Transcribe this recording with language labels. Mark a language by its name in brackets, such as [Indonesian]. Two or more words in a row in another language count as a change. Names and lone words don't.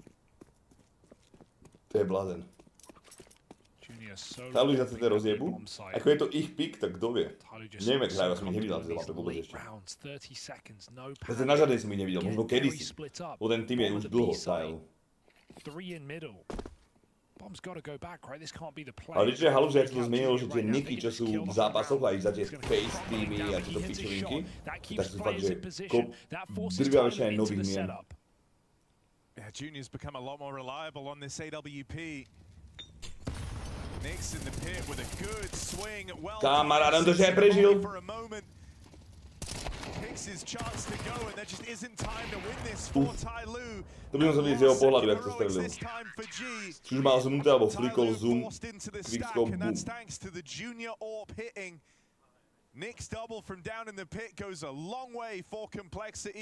[Slovak] To je blázen. Tyloo za CT rozjebu? Ako je to ich pick, tak kto vie? Neviem, jak hrajú, ja som ich nevidel na tej mape vôbec ešte. Zase na žiadnej som ich nevidel, možno kedysi. Bo ten tým je už dlho Tyloo. Ale vieš, že je halus, že ak sa to zmenilo, že tie niky, čo sú v zápasoch, aj za tie face teamy a tieto pičovinky, tak sú fakt, že drvia väčšina aj nových mien. [English] Yeah, Junior's become a lot more reliable on this AWP. Nix in the pit with a good swing. Well, [Slovak] kamarát, on to že aj prežil. [English] Takes his chance to go and there just isn't time to win this for Tyloo. [Slovak] To by som vidieť z jeho pohľadu, jak to strelil. Čiže mal zoomnuté, alebo flikol zoom, quickscope, boom. [English] Nick's double from down in the pit goes a long way for Complexity.